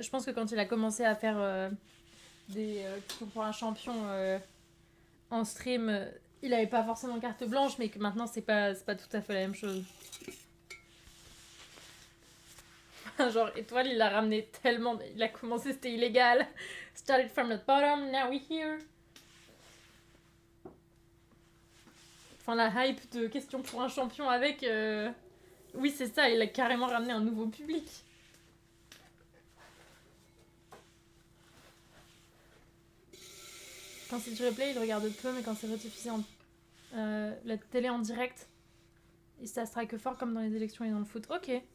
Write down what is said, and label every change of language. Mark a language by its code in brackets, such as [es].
[fr] Je pense que quand il a commencé à faire des questions pour un champion en stream, il avait pas forcément carte blanche, mais que maintenant, c'est pas tout à fait la même chose. Genre, Étoile, il l'a ramené tellement. Il a commencé, c'était illégal. [en] Started from the bottom, now we here. [fr] Enfin, la hype de question pour un champion avec. Oui, c'est ça, il a carrément ramené un nouveau public. Quand c'est du replay, il regarde peu, mais quand c'est rediffusé en. La télé en direct, ça strike fort comme dans les élections et dans le foot. Ok.